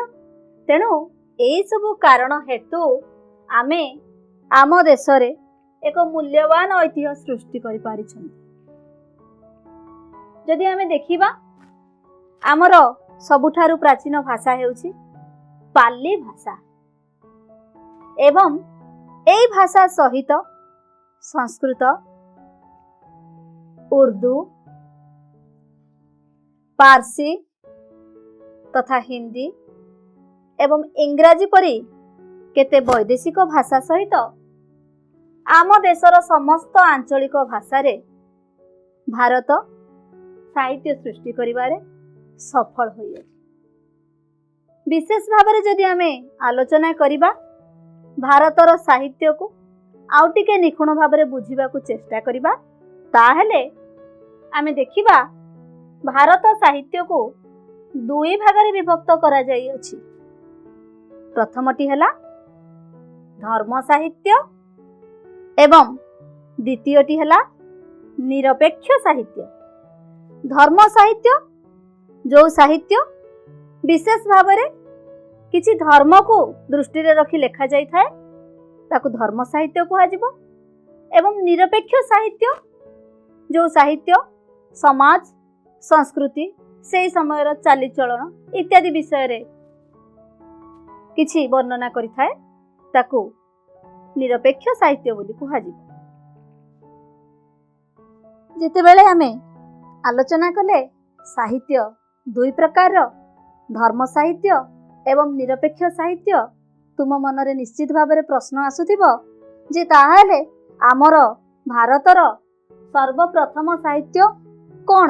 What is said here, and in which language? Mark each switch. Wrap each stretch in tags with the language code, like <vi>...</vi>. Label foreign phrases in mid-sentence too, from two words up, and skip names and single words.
<or>ତେଣୁ ଏହି ସବୁ କାରଣ ହେତୁ ଆମେ ଆମ ଦେଶ ରେ ଏକ ମୂଲ୍ୟବାନ ଐତିହ୍ୟ ସୃଷ୍ଟି କରି ପାରିଛନ। ଯଦି ଆମେ ଦେଖିବା, ଆମର ସବୁଠାରୁ ପ୍ରାଚୀନ ଭାଷା ହେଉଛି ପାଲି ଭାଷା ଏବଂ ଏହି ଭାଷା ସହିତ ସଂସ୍କୃତ, ଉର୍ଦ୍ଦୁ, ପାରସୀ ତଥା ହିନ୍ଦୀ ଏବଂ ଇଂରାଜୀ ପରି କେତେ ବୈଦେଶିକ ଭାଷା ସହିତ ଆମ ଦେଶର ସମସ୍ତ ଆଞ୍ଚଳିକ ଭାଷା ରେ ଭାରତ ସାହିତ୍ୟ ସୃଷ୍ଟି କରିବାରେ ସଫଳ ହୋଇ ଅଛି। ବିଶେଷ ଭାବ ଯଦି ଆମେ ଆଲୋଚନା କରିବା, ଭାରତର ସାହିତ୍ୟକୁ ଆଉ ଟିକେ ନିଖୁଣ ଭାବ ବୁଝିବାକୁ ଚେଷ୍ଟା କରିବା, ତାହାହେଲେ ଆମେ ଦେଖିବା ଭାରତ ସାହିତ୍ୟକୁ ଦୁଇ ଭାଗରେ ବିଭକ୍ତ କରା ଯାଇ ଅଛି। ପ୍ରଥମଟି ହଲା ଧର୍ମ ସାହିତ୍ୟ ଏବଂ ଦ୍ୱିତୀୟଟି ହଲା ନିରପେକ୍ଷ ସାହିତ୍ୟ। ଧର୍ମ ସାହିତ୍ୟ ଯୋ ସାହିତ୍ୟ ବିଶେଷ ଭାବ କିଛି ଧର୍ମକୁ ଦୃଷ୍ଟି ରେ ରଖି ଲେଖା ଯାଇ ଥାଏ ତାକୁ ଧର୍ମ ସାହିତ୍ୟ କୁହାଯିବ। ଏବଂ ନିରପେକ୍ଷ ସାହିତ୍ୟ ଯୋ ସାହିତ୍ୟ ସମାଜ, ସଂସ୍କୃତି, ସେ ସମୟର ଚାଲିଚଳଣ ଇତ୍ୟାଦି ବିଷୟ ରେ କିଛି ବର୍ଣ୍ଣନା କରି ଥାଏ ତାକୁ ନିରପେକ୍ଷ ସାହିତ୍ୟ ବୋଲି କୁହାଯିବ। ଯେତେବେଳେ ଆମେ ଆଲୋଚନା କଲେ ସାହିତ୍ୟ ଦୁଇ ପ୍ରକାର, ଧର୍ମ ସାହିତ୍ୟ ଏବଂ ନିରପେକ୍ଷ ସାହିତ୍ୟ, ତୁମ ମନରେ ନିଶ୍ଚିତ ଭାବ ପ୍ରଶ୍ନ ଆସୁଥିବ ଯେ ତାହାଲେ ଆମର ଭାରତର ସର୍ବପ୍ରଥମ ସାହିତ୍ୟ କୋଣ?</or>